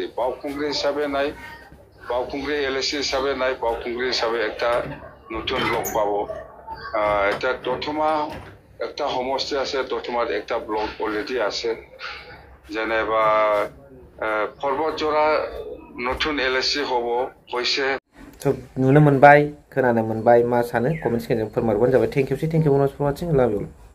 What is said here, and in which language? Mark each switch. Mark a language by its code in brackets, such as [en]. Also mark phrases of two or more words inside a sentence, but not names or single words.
[as] বাউকুমৰি হিচাপে নাই, বাউকুমৰি এলএসি হিচাপে নাই, বাউকুমৰি হিচাপে একটা নতুন ব্লক পাব। এটা দথমা একটা সমষ্টি আছে, দথমাত একটা ব্লক অলৰেডি আছে। যেনেবা পৰ্বতজোৰা নতুন এলএসি হ'ব হৈছে। [brx] स' नुनो मोनबाय खोनानो मोनबाय मा सानो कमेन्ट सेक्सनजों फोरमायहरबानो जाबाय [en] thank you for watching love you